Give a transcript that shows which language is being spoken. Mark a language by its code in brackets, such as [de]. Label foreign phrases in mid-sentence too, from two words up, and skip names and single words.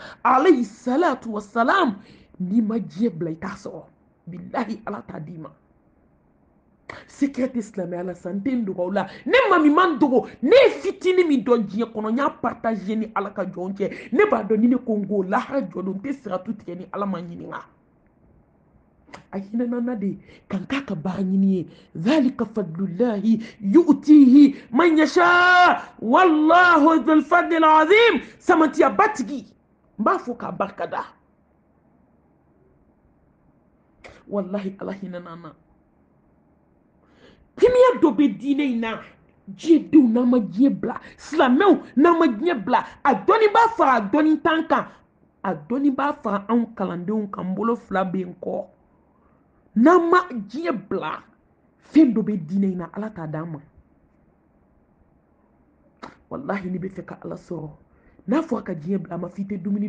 [ar] عليه الصلاة والسلام [bm] n'i ma diɲɛ bila i t'a sɔrɔ bilahi ala t'a d'i ma secret tɛ silamɛya la sa n tɛ n dogo aw la ne ma min man dogo ne ye fitinin min dɔn diɲɛ kɔnɔ n y'a partage ni ala ka jɔn cɛ ne b'a dɔn ni ne ko n ko lahara jɔ don n tɛ siratu tigɛ ni ala ma ɲininka a hinɛna na de kan k'a ka baara ɲini ye [ar] ذلك فضل الله يؤتيه من يشاء والله ذو الفضل العظيم [bm] samatiya batigi n b'a fɔ k'a barika da wallahi ala hinɛna na timiya dɔ bɛ diinɛ in na diɲɛdenw n'an ma diɲɛ bila silamɛw n'an ma diɲɛ bila a dɔnni b'a fara a dɔnni tan kan a dɔnni b'a fara anw kalandenw kan n bolo fila bɛ n kɔ n'an ma diɲɛ bila fɛn dɔ bɛ diinɛ in na ala t'a d'an ma wallahi ni bɛ fɛ ka ala sɔrɔ n'a fɔ a ka diɲɛ bila a ma f'i tɛ dumuni